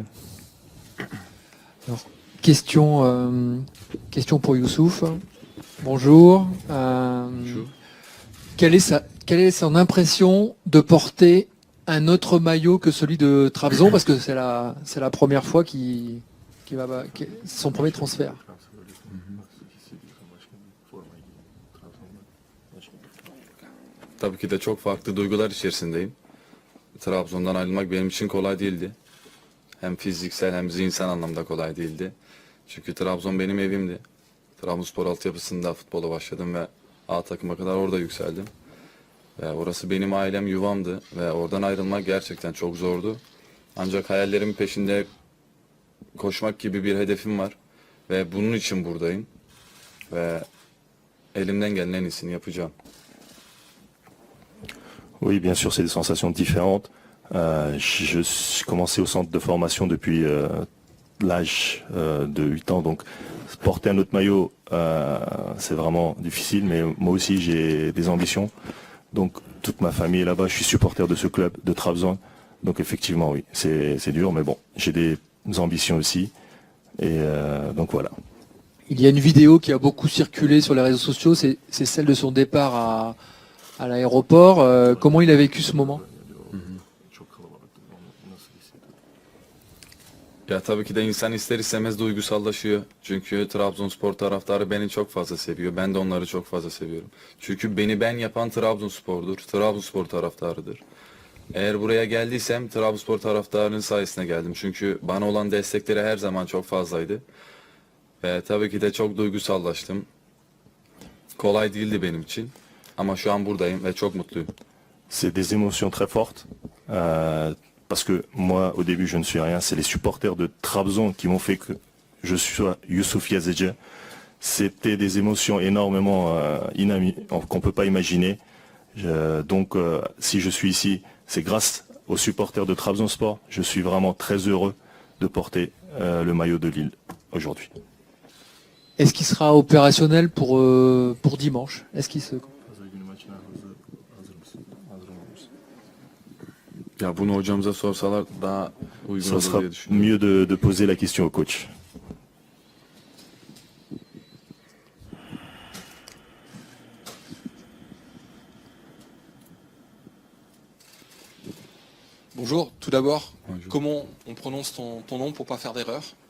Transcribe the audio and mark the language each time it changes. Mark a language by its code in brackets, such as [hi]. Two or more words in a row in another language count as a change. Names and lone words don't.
[fr] Alors, question pour Youssouf. Bonjour. Quelle est son impression de porter un autre maillot que celui de Trabzon, parce que c'est la première fois qu'il va son premier transfert. [tr] Tabii ki de çok farklı duygular içerisindeyim. Trabzon'dan ayrılmak benim için kolay değildi. Hem fiziksel hem zihinsel anlamda kolay değildi. Çünkü Trabzon benim evimdi. Trabzonspor altyapısında futbola başladım ve A takıma kadar orada yükseldim. Ve orası benim ailem, yuvamdı ve oradan ayrılmak gerçekten çok zordu. Ancak hayallerimin peşinde koşmak gibi bir hedefim var ve bunun için buradayım. Ve elimden gelen en iyisini yapacağım. [fr] Oui, bien sûr, c'est des sensations différentes. Je suis commencé au centre de formation depuis l'âge de 8 ans, donc porter un autre maillot, c'est vraiment difficile, mais moi aussi j'ai des ambitions. Donc toute ma famille est là-bas, je suis supporter de ce club, de Trabzon. Donc effectivement, oui, c'est dur, mais bon, j'ai des ambitions aussi. Et donc voilà. Il y a une vidéo qui a beaucoup circulé sur les réseaux sociaux, c'est celle de son départ à l'aéroport. Comment il a vécu ce moment? [tr] Ya tabii ki de insan ister istemez duygusallaşıyor. Çünkü Trabzonspor taraftarı beni çok fazla seviyor. Ben de onları çok fazla seviyorum. Çünkü beni ben yapan Trabzonspor'dur. Trabzonspor taraftarıdır. Eğer buraya geldiysem Trabzonspor taraftarının sayesinde geldim. Çünkü bana olan destekleri her zaman çok fazlaydı. Ve tabii ki de çok duygusallaştım. Kolay değildi benim için. Ama şu an buradayım ve çok mutluyum. [fr] C'est des émotions très fortes. Parce que moi, au début, je ne suis rien. C'est les supporters de Trabzon qui m'ont fait que je sois Youssouf Yazıcı. C'était des émotions énormément qu'on ne peut pas imaginer. Donc, si je suis ici, c'est grâce aux supporters de Trabzonspor. Je suis vraiment très heureux de porter le maillot de Lille aujourd'hui. Est-ce qu'il sera opérationnel pour dimanche? Est-ce qu'il se... [tr] Ya bunu hocamıza sorsalar daha uygun [fr] Ça [tr] olur [fr] sera [tr] diye düşünüyorum. [fr] mieux de poser la question au coach. Bonjour, tout d'abord, Bonjour. comment on prononce ton nom pour pas faire d'erreur?